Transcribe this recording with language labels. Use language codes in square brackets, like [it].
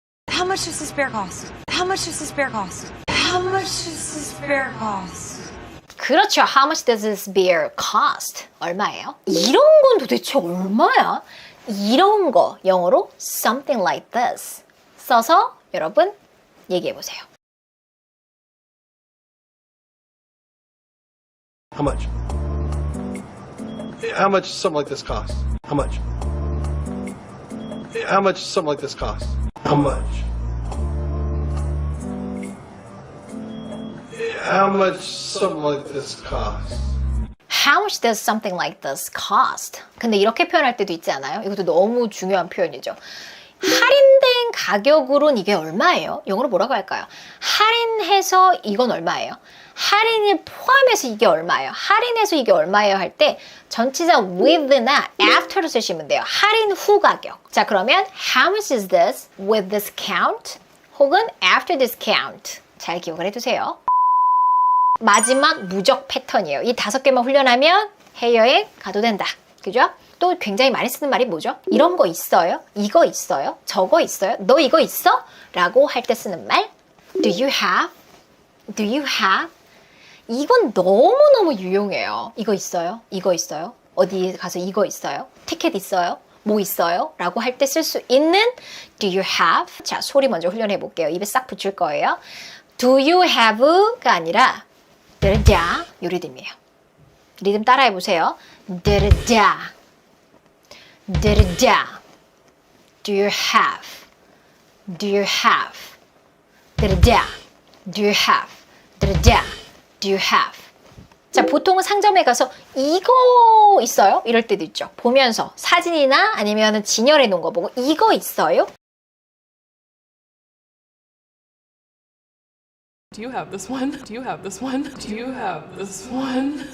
[en] How much does this beer cost? How much does this beer cost? How much does this beer cost? [ko] 그렇죠. [en] How much does this beer cost? [ko] 얼마예요? 이런 건 도대체 얼마야? 이런 거 영어로 [en] something like this [ko] 써서 여러분 얘기해 보세요. [en] How much? How much does something like this cost? How much? How much does something like this cost? How much? How much something like this cost? How much does something like this cost? [ko] 근데 이렇게 표현할 때도 있지 않아요? 이것도 너무 중요한 표현이죠. 할인된 가격으로는 이게 얼마예요? 영어로 뭐라고 할까요? 할인해서 이건 얼마예요? 할인을 포함해서 이게 얼마예요? 할인해서 이게 얼마예요? 할 때 전치사 with나 after로 쓰시면 돼요. 할인 후 가격. 자, 그러면 [en] how much is this with discount? [ko] 혹은 [en] after discount. [ko] 잘 기억을 해두세요. 마지막 무적 패턴이에요. 이 5개만 훈련하면 해외여행 가도 된다. 그죠? 또 굉장히 많이 쓰는 말이 뭐죠? 이런 거 있어요? 이거 있어요? 저거 있어요? 너 이거 있어? 라고 할 때 쓰는 말 [en] Do you have? Do you have? [ko] 이건 너무너무 유용해요. 이거 있어요? 이거 있어요? 어디 가서 이거 있어요? 티켓 있어요? 뭐 있어요? 라고 할 때 쓸 수 있는 [en] Do you have? [ko] 자, 소리 먼저 훈련해 볼게요. 입에 싹 붙일 거예요. Do you have가 아니라 드르자 요 리듬이에요. 리듬 따라해 보세요. [en] 드르자 드르자 Do you have? Do you have? 드르자 Do you have? 드르자 Do you have? [ko] 자, 보통은 상점에 가서 이거 있어요? 이럴 때도 있죠. 보면서 사진이나 아니면 진열해 놓은 거 보고 이거 있어요? [en] Do you have this one? Do you have this one? Do you have this one?